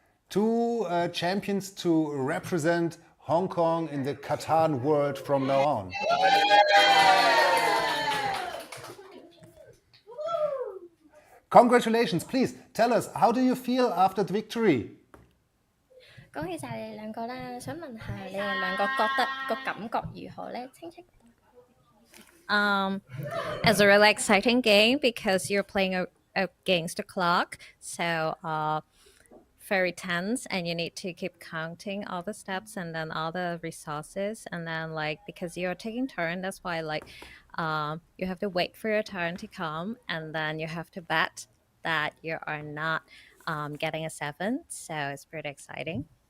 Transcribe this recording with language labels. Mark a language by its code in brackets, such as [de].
[en] 2 champions to represent Hong Kong in the CATAN world from now on. Congratulations. Please tell us, how do you feel after the victory? [yue] 恭喜晒你哋兩個啦！想問下你哋兩個覺得個感覺如何呢？清清。 [en] It's a really exciting game because you're playing against the clock, so very tense, and you need to keep counting all the steps and then all the resources, and then because you're taking turn, that's why you have to wait for your turn to come, and then you have to bet that you are not getting a 7, so it's pretty exciting.